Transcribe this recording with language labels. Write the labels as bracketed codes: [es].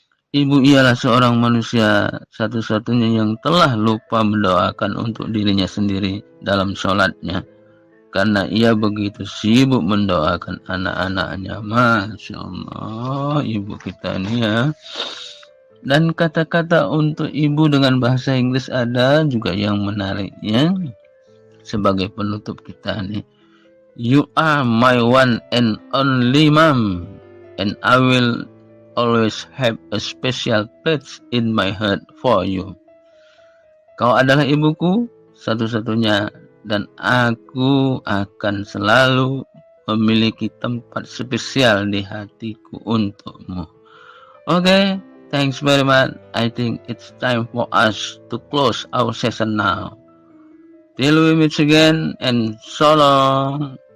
[id] Ibu ialah seorang manusia satu-satunya yang telah lupa mendoakan untuk dirinya sendiri dalam sholatnya. Karena ia begitu sibuk mendoakan anak-anaknya. Masya Allah, ibu kita ini ya. Dan kata-kata untuk ibu dengan bahasa Inggris ada juga yang menariknya. Sebagai penutup kita nih. [en] You are my one and only mom. And I will always have a special place in my heart for you. [id] Kau adalah ibuku satu-satunya dan aku akan selalu memiliki tempat spesial di hatiku untukmu. [en] Okay, thanks very much. I think it's time for us to close our session now. Till we meet again and so long.